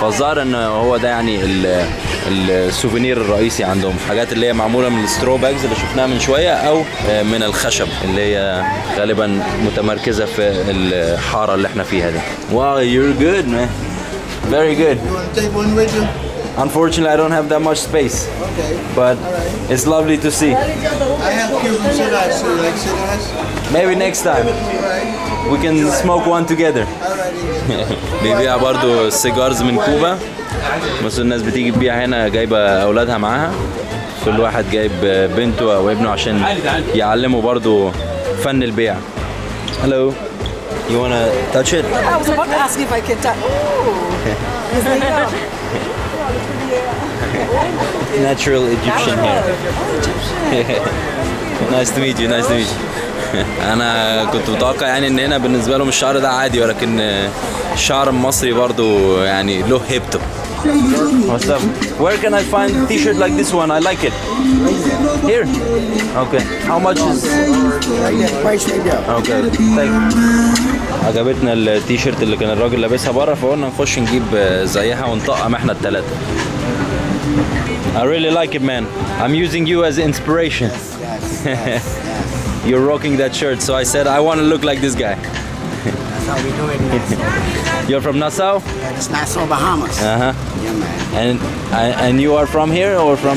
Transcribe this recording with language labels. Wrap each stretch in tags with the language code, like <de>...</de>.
<ar>فالظاهر ان هو ده يعني السوفينير الرئيسي عندهم، حاجات اللي هي معموله من السترو باجز اللي شفناها من شويه او من الخشب اللي هي غالبا متمركزه في الحاره اللي احنا فيها دي. واو</ar> <en>you're good man. Very good. You want to take one with you? Unfortunately, I don't have that much space. Okay. But it's lovely to see. I have Cuban cigars, so you like cigars? Maybe next time we can smoke one together.</en> <ar>بيبيع برضو سيجارز من كوبا. بس الناس بتيجي تبيع هنا جايبة أولادها معاها. كل واحد جايب بنته أو ابنه عشان يعلموا برضو فن البيع.</ar> <en>Hello. You wanna touch it? I was about to ask you if I could touch. Natural Egyptian hair. Nice to meet you. Nice to meet you.</en> <ar>انا كنت متوقع يعني ان هنا بالنسبه لهم الشعر ده عادي ولكن الشعر المصري برضو يعني له هيبته.</ar> <en>What's up? Where can I find a t-shirt like this one? I like it. Here? Okay. How much is? Okay. Thank you.</en> <ar>عجبتنا التيشيرت اللي كان الراجل لابسها بره فقلنا نخش نجيب زيها ونطقم احنا الثلاثه.</ar> <en>I really like it, man. I'm using you as inspiration. Yes. You're rocking that shirt, so I said I want to look like this guy. That's how we do it in Nassau. You're from Nassau? It's Nassau, Bahamas. Uh-huh. Yeah, man. And you are from here or from</en>